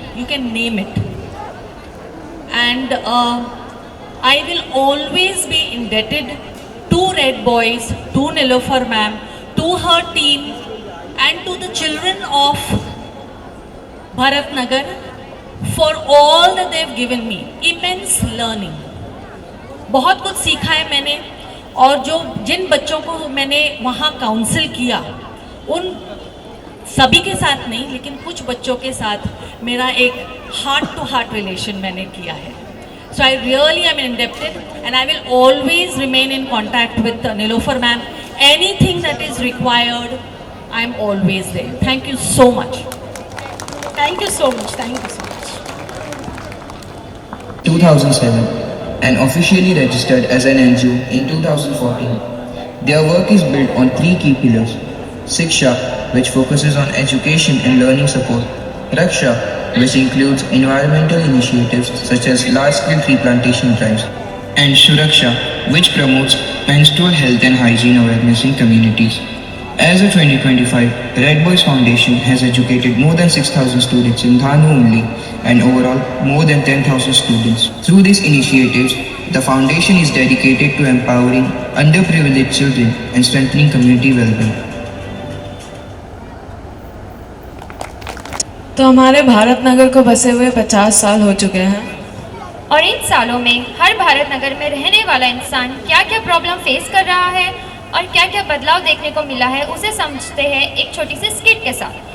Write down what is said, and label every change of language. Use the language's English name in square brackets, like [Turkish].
[English] You can name it, and I will always be indebted to Red Boys, to Nilofer ma'am, to her team and to the children of Bharatnagar for all that they've given me. Immense learning. [Hindi] बहुत कुछ सीखा है मैंने, और जो जिन बच्चों को मैंने वहाँ काउंसिल किया उन सभी के साथ नहीं, लेकिन कुछ बच्चों के साथ मेरा एक हार्ट टू हार्ट रिलेशन मैंने किया है. [English] So I really am indebted, and I will always remain in contact with Nilofer ma'am. Anything that is required, I am always there. Thank you so much. Thank you so much. Thank you so much. 2007 and officially registered as an NGO in 2014. Their work is built on 3 key pillars: Siksha, which focuses on education and learning support; Raksha, which includes environmental initiatives such as large-scale tree plantation drives; and Suraksha, which promotes menstrual health and hygiene awareness in communities. As of 2025, Red Boys Foundation has educated more than 6,000 students in Dhanu only, and overall more than 10,000 students. Through these initiatives, the foundation is dedicated to empowering underprivileged children and strengthening community well-being. [Hindi] तो हमारे भारत नगर को बसे हुए 50 साल हो चुके हैं, और इन सालों में हर भारत नगर में रहने वाला इंसान क्या क्या प्रॉब्लम फेस कर रहा है और क्या क्या बदलाव देखने को मिला है, उसे समझते हैं एक छोटी सी स्किट के साथ.